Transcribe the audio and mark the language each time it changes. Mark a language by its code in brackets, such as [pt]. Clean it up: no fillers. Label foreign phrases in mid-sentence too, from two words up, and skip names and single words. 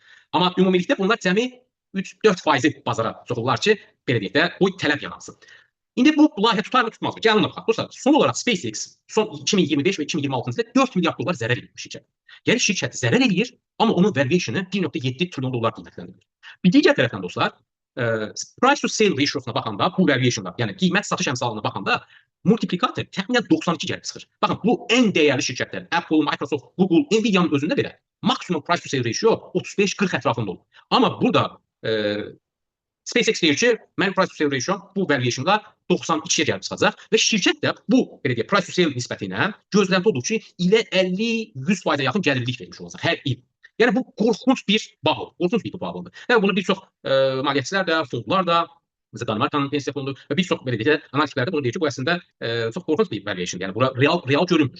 [az] Amma ümumilikdə bunlar cəmi 3-4% bazara soxulurlar ki, belə deyək də o tələb yaransın. İndi bu layihə tutar mı, tutmaz mı? Gəlin ona baxaq. Dostlar, son olaraq SpaceX son 2025 və 2026-cı ildə 4 milyard dollar zərər edir şirkət. Yəni şirkət zərər edir, amma onun valuation-ı 1,7 trilyon dollar qiymətləndirilir. Bir digər tərəfdən dostlar, [en] price to sale ratio- [az] suna baxanda, bu valuation-da, yəni qiymət satış əmsalına baxanda multiplikator təxminən 92 gəlib çıxır. Baxın, bu ən dəyərli şirkətlər, Apple, Microsoft, Google, Nvidia-nın özündə belə maksimum [en] price to sale ratio [az] 35-40 ətrafında olur. Amma burada SpaceX deyir ki, mənim [en] price to sale ratio [az] bu valuation-da 92-yə gəlib çıxacaq və şirkət də bu belə deyək [en] price to sale [az] nisbəti ilə gözlənti odur ki, ilə 50-100%-ə yaxın gəlirlik vermiş olacaq hər il. Yəni bu qorxunc bir bağlı, qorxunc bir bağlıdır. Yəni bunu bir çox maliyyətçilər də, fondlar da, mesela Danimarkanın pensiya fondu və bir çox belə deyək də analitiklər də bunu deyir ki, bu əslində çox qorxunc bir valuation, yəni bura real görünmür.